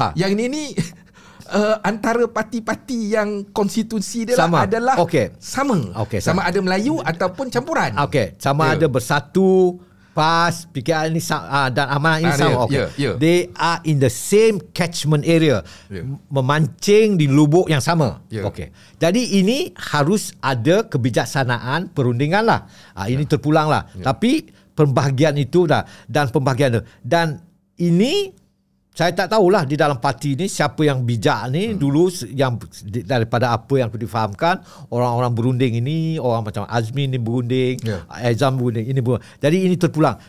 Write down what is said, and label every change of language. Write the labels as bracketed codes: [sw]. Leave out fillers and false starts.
[ms] Yang ini antara parti-parti yang konstitusi dia adalah sama. Sama ada Melayu ataupun campuran. Ada Bersatu, PAS, PKR ni dan Amanah ini sama. [en] They are in the same catchment area. [ms] Memancing di lubuk yang sama. Jadi ini harus ada kebijaksanaan perundingan lah. Ini terpulang lah. Tapi pembahagian itu dah. Dan pembahagian itu. Dan ini saya tak tahulah di dalam parti ni siapa yang bijak ni dulu yang daripada apa yang aku difahamkan, orang-orang berunding ini, orang macam Azmi ni berunding, Azam berunding, ini berunding. Jadi ini terpulang.